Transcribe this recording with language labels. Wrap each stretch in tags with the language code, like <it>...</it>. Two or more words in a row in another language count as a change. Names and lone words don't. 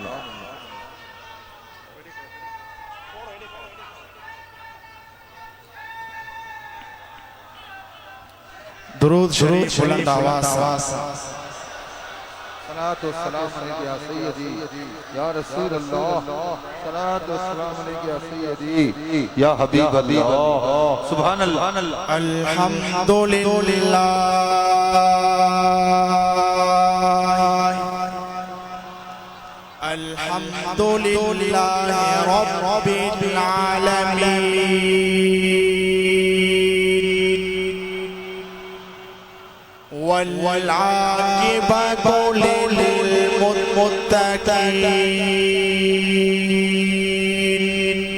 <sd>दुरूद शरीफ बुलंद आवाज।</sd> <ar>صلاة و سلام عليك يا سيدي يا رسول الله. صلاة و سلام عليك يا سيدي يا حبيب الله. سبحان الله. الحمد لله الحمد لله رب العالمين والعاقبة للمتقين.</ar>